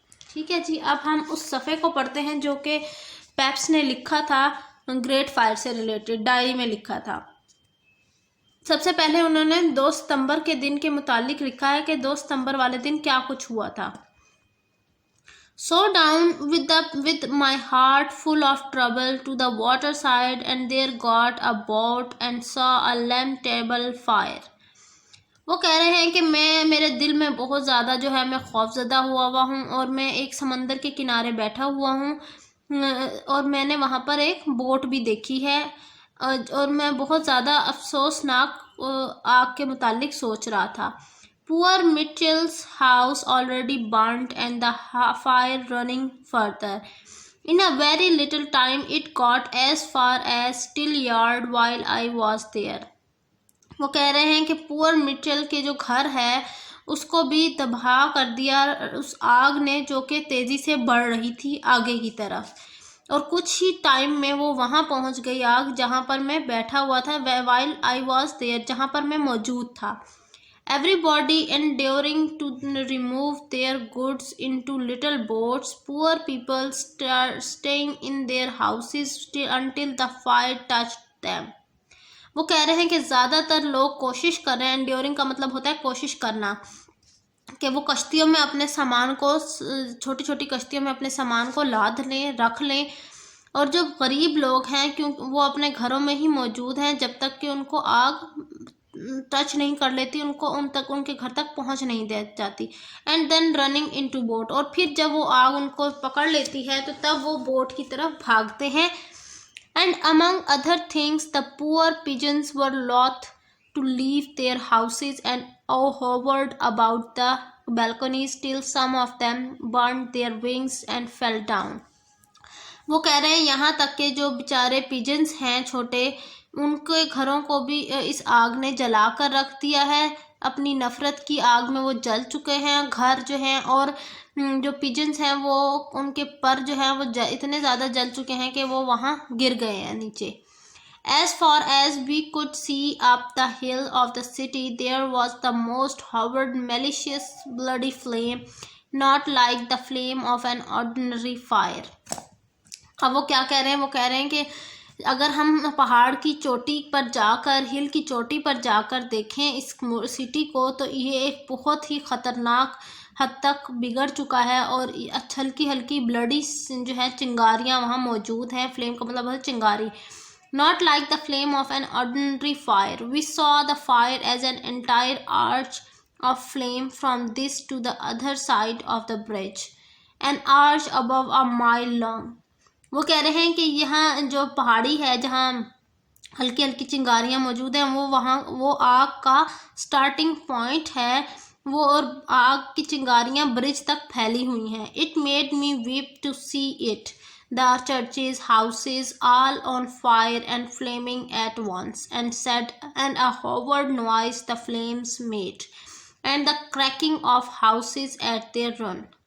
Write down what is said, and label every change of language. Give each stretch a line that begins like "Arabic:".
Hindi: ठीक है जी, अब हम उस सफ़े को पढ़ते हैं जो कि पेप्स ने लिखा था ग्रेट फायर से रिलेटेड, डायरी में लिखा था। सबसे पहले उन्होंने 2 सितंबर के दिन के मुतालिक लिखा है कि 2 सितंबर वाले दिन क्या कुछ हुआ था।
English: So down with my heart full of trouble to the water side, and there got a boat and saw a lamentable fire.
Hindi: वो कह रहे हैं कि मेरे दिल में बहुत ज़्यादा जो है मैं खौफज़दा हुआ हूँ और मैं एक समंदर के किनारे बैठा हुआ हूँ और मैंने वहाँ पर एक बोट भी देखी है और मैं बहुत ज़्यादा अफसोसनाक आग के मुतालिक सोच रहा था।
English: Poor Mitchell's house already burnt and the fire running further. In a very little time it got as far as Still Yard while I was there.
Hindi: वो कह रहे हैं कि पुअर मिचेल के जो घर है उसको भी तबाह कर दिया उस आग ने, जो कि तेज़ी से बढ़ रही थी आगे की तरफ, और कुछ ही टाइम में वो वहाँ पहुँच गई आग जहाँ पर मैं बैठा हुआ था,
English: while I was there,
Hindi: जहाँ पर मैं मौजूद था।
English: Everybody endeavoring to remove their goods into little boats, poor people staying in their houses until the fire touched them.
Hindi: वो कह रहे हैं कि ज़्यादातर लोग कोशिश कर रहे हैं, enduring का मतलब होता है कोशिश करना, कि वो कश्तियों में अपने सामान को, छोटी छोटी कश्तियों में अपने सामान को लाद लें, रख लें, और जो गरीब लोग हैं क्योंकि वो अपने घरों में ही मौजूद हैं जब तक कि उनको आग टच नहीं कर लेती, उनको उनके घर तक पहुंच नहीं दे जाती।
English: and then running into boat,
Hindi: और फिर जब वो आग उनको पकड़ लेती है तो तब वो बोट की तरफ भागते हैं।
English: And among other things the poor pigeons were loath to leave their houses and hovered about the balconies till some of them burned their wings and fell down.
Hindi: वो कह रहे हैं यहाँ तक के जो बेचारे पिजन्स हैं छोटे, उनके घरों को भी इस आग ने जला कर रख दिया है, अपनी नफ़रत की आग में वो जल चुके हैं घर जो हैं, और जो पिजन्स हैं वो उनके पर जो हैं वो इतने ज़्यादा जल चुके हैं कि वो वहाँ गिर गए हैं नीचे।
English: As far as we could see up the hill of the city, there was the most horrid, malicious, bloody flame, not like the flame of an ordinary fire.
Hindi: अब वो क्या कह रहे हैं, वो कह रहे हैं कि अगर हम पहाड़ की चोटी पर जाकर, हिल की चोटी पर जाकर देखें इस सिटी को, तो ये एक बहुत ही ख़तरनाक हद तक बिगड़ चुका है और हल्की हल्की ब्लडी जो है चिंगारियाँ वहाँ मौजूद हैं। फ्लेम का मतलब है चिंगारी।
English: Not like the flame of an ordinary fire. We saw the fire as an entire arch of flame from this to the other side of the bridge, an arch above a mile long.
Hindi: वो कह रहे हैं कि यहाँ जो पहाड़ी है जहाँ हल्की हल्की चिंगारियाँ मौजूद हैं, वो आग का स्टार्टिंग पॉइंट है वो, और आग की चिंगारियाँ ब्रिज तक फैली हुई हैं।
English: It made me weep to see it. The churches, houses, all on fire and flaming at once, and a horrid noise the flames made, and the cracking of houses at their run.